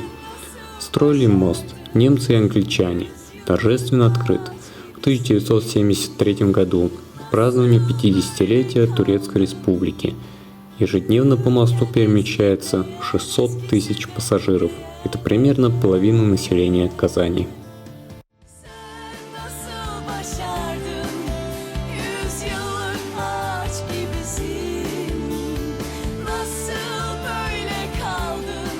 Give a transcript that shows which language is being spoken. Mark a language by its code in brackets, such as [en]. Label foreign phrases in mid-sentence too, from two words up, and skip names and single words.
[ru] Строили мост немцы и англичане, торжественно открыт в 1973 году в праздновании 50-летия Турецкой Республики. Ежедневно по мосту перемещается 600 тысяч пассажиров. Это примерно половина населения Казани. [tr] Nasıl başardın? 100 yıllık ağaç gibisin. Nasıl böyle kaldın?